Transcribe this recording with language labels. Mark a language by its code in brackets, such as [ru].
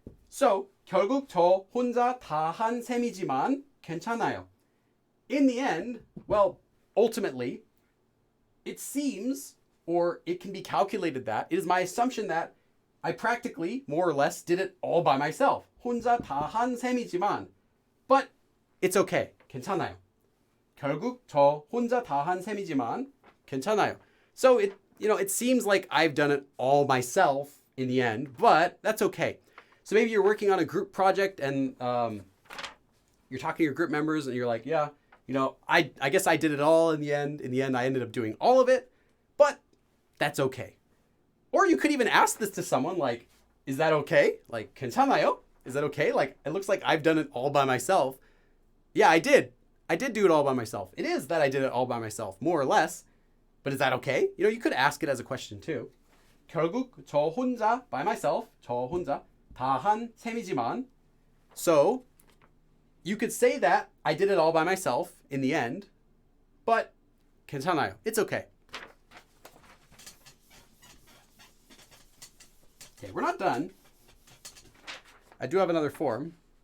[en] So, [ko] 결국 저 혼자 다한 셈이지만 괜찮아요. [en] In the end, well, ultimately, it seems, or it can be calculated that, it is my assumption that I practically, more or less, did it all by myself. [ko] 혼자 다한 셈이지만, [en] but it's okay. [ko] 괜찮아요. 결국 저 혼자 다한 셈이지만 괜찮아요. [en] So it seems like I've done it all myself in the end, but that's okay. So maybe you're working on a group project and you're talking to your group members and you're like, yeah, I guess I did it all in the end. In the end, I ended up doing all of it, but that's okay. Or you could even ask this to someone like, is that okay? Like, 괜찮아요? Is that okay? Like, it looks like I've done it all by myself. Yeah, I did. I did do it all by myself. It is that I did it all by myself, more or less. But is that okay? You could ask it as a question too. [ko] 결국 저 혼자, [en] by myself, [ko] 저 혼자 다한 셈이지만. [en] So, you could say that I did it all by myself in the end, but 괜찮아요. It's okay. Okay, we're not done. I do have another form.